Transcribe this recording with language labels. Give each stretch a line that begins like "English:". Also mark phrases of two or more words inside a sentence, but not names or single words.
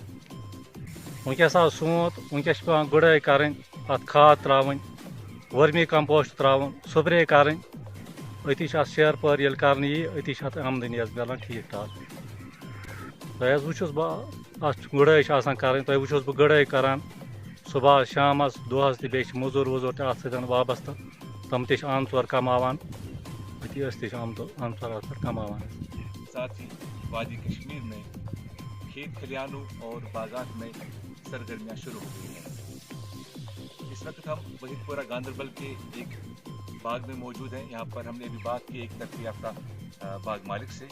Kashmiri: وٕنکٮ۪س آو سونٛت، وٕنکٮ۪س چھِ پٮ۪وان گُڈٲے کَرٕنۍ، اَتھ کھاد ترٛاوٕنۍ، ؤرمی کمپوسٹ ترٛاوُن، سُپرے کَرٕنۍ، أتی چھِ اَتھ شیر پٲر ییٚلہِ کرنہٕ یی أتی چھِ اَتھ آمدٔنی حظ میلان ٹھیٖک ٹھاک۔ تۄہہِ حظ وٕچھُس بہٕ اَتھ گُڈٲے چھِ آسان کَرٕنۍ، تۄہہِ وٕچھُس بہٕ گُڈٲے کران صُبحس شامس دۄہس تہِ، بیٚیہِ چھِ موٚزوٗر ووٚزوٗر تہِ اَتھ سۭتۍ وابستہٕ، تِم تہِ چھِ آنہٕ ژور کماوان، أتی أسۍ تہِ چھِ آنہٕ ژور اَتھ پٮ۪ٹھ کماوان۔
Urdu: ساتھ ہی وادی کشمیر میں کھیت کھلیانوں اور باغات میں سرگرمیاں شروع ہو گئی ہیں۔ اس وقت ہم وحید پورہ گاندربل کے ایک باغ میں موجود ہیں۔ یہاں پر ہم نے ابھی بات کی ایک ترقی یافتہ باغ مالک سے۔